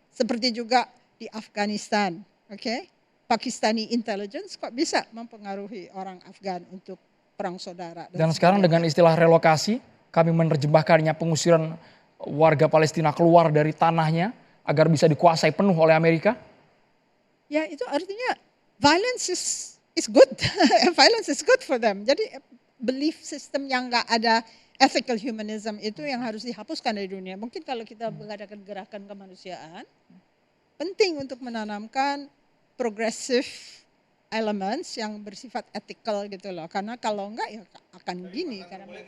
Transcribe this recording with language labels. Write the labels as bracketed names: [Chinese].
[Indonesian] Seperti juga di Afghanistan, oke? [English] Pakistani intelligence [Indonesian] kok bisa mempengaruhi orang Afgan untuk perang saudara. Dan sekarang dengan istilah relokasi, kami menerjemahkannya pengusiran warga Palestina keluar dari tanahnya agar bisa dikuasai penuh oleh Amerika. Ya itu artinya [English] violence is good, violence is good for them. [Indonesian] Jadi [English] belief system [Indonesian] yang nggak ada [English] ethical humanism [Indonesian] itu yang harus dihapuskan dari dunia. Mungkin kalau kita mengadakan gerakan kemanusiaan, penting untuk menanamkan [English] progressive elements [Indonesian] yang bersifat ethical gitu loh. Karena kalau enggak ya akan mengatakan gini karena